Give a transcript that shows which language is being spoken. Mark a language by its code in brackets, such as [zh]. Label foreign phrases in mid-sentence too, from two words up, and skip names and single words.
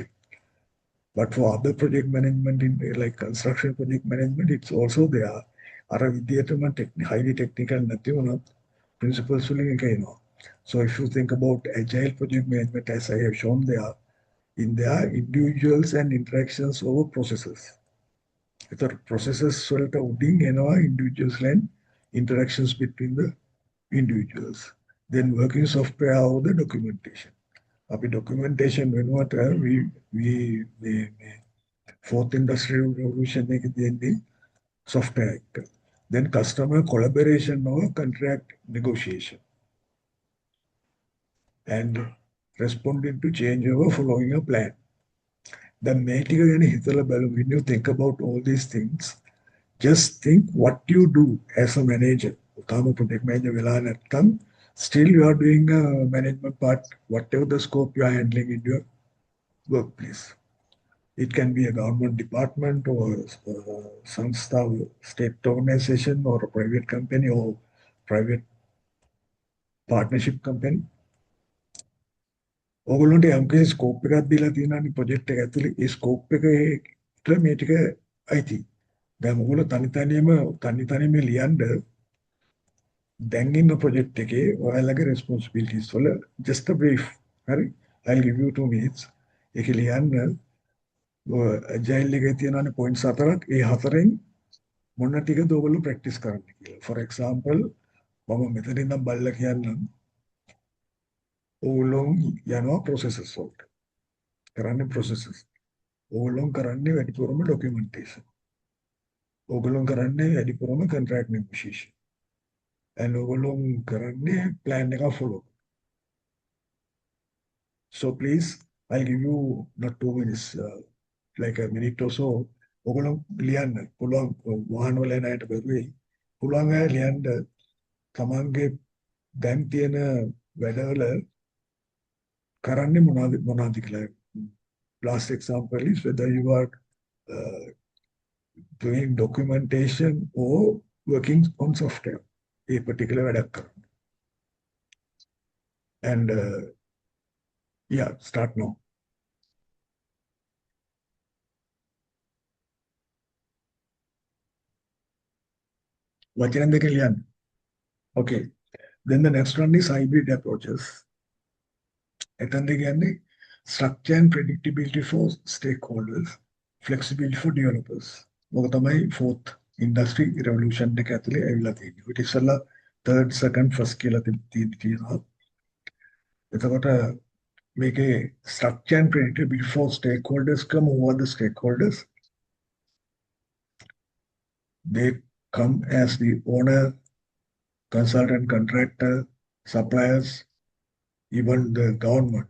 [en] But for other project management, like construction project management, it's also there. Highly technical principles. So if you think about agile project management, as I have shown there, in their individuals and interactions over processes. [si] එතකොට processes වලට උඩින් එනවා [en] individuals and interactions between the individuals. Then working software over the documentation. [si] අපි documentation වෙනුවට [en] we fourth industrial revolution [si] එකේදී software එක. [en] Then customer collaboration over contract negotiation. And responding to changeover following a plan. [si] Then මේක ගැන හිතලා බලමු. [en] When you think about all these things, just think what you do as a manager. [si] තාම project manager වෙලා නැත්නම් [en] still you are doing a management part, whatever the scope you are handling in your workplace. It can be a government department or some state organization or a private company or private partnership company. [si] ඕගොල්ලන්ට යම්කිසි ස්කෝප් එකක් දීලා තියෙනවානේ ප්‍රොජෙක්ට් එක ඇතුලේ. ඒ ස්කෝප් එකට මේ ටික අයිති. දැන් ඕගොල්ලෝ තනි තනියම ලියන්න දැන් ඉන්න ප්‍රොජෙක්ට් එකේ ඔයාලගේ responsibilities වල [en] just a brief. [si] හරි? [en] I'll give you 2 minutes. [si] ඒක ලියන්න agile එකේ තියෙනවානේ points 4ක්. ඒ හතරෙන් මොන ටිකද ඕගොල්ලෝ practice කරන්න කියලා. For example, මම මෙතන ඉඳන් බලලා කියන්නම්. ඕගොල්ලෝ යනවා processes වලට. කරන්නේ processes. ඕගොල්ලෝ කරන්නේ වැඩිපුරම documentation. ඕගොල්ලෝ කරන්නේ වැඩිපුරම [en] contract negotiation. [si] And ඕගොල්ලෝ කරන්නේ plan එක follow. [en] So please, I'll give you not 2 minutes, like a minute or so. [si] ඕගොල්ලෝ ලියන්න පුළුවන් වාහන වල යන අයට බැරුවේ. පුළුවන් අය ලියන්න තමන්ගේ දැන් තියෙන වැඩවල කරන්නේ මොනවද කියලා. [en] Last example is whether you are doing documentation or working on software. A particular [si] වැඩක් කරන්න. [en] And yeah, start now. [si] වචන දෙක ලියන්න. [en] Okay. Then the next one is hybrid approaches. [si] එතනදී කියන්නේ [en] structure and predictability for stakeholders, flexibility for developers. [si] මොක තමයි [en] fourth industry revolution [si] එක ඇතුලේ ඇවිල්ලා තියෙන්නේ. ඒක ඉස්සෙල්ලා third, second, first කියලා තියෙනවා. එතකොට මේකේ [en] structure and predictability for stakeholders come over the stakeholders. They come as the owner, consultant, contractor, suppliers, even the government.